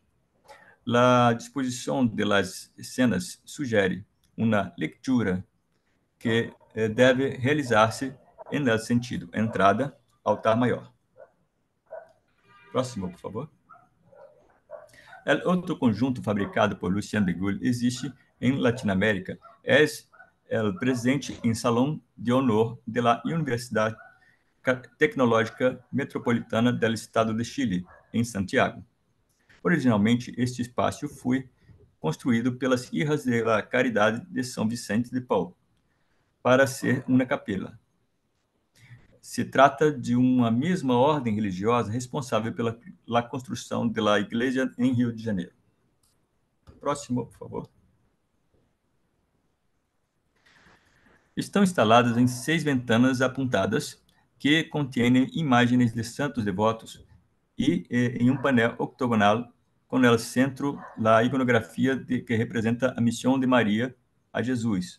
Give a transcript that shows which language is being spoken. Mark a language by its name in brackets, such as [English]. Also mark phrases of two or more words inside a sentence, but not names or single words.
[Portuguese] A disposição das cenas sugere uma leitura que deve realizar-se em sentido entrada, altar maior. Próximo, por favor. O outro conjunto fabricado por Lucien Begulle existe em Latinoamérica. É o presente em Salão de Honor de la Universidade Tecnológica Metropolitana do Estado de Chile, em Santiago. Originalmente, este espaço foi construído pelas Hijas de la Caridade de São Vicente de Paulo para ser uma capela. Se trata de uma mesma ordem religiosa responsável pela construção da igreja em Rio de Janeiro. Próximo, por favor. Estão instaladas em 6 ventanas apontadas que contêm imagens de santos devotos e em um painel octogonal com no centro a iconografia que representa a missão de Maria a Jesus.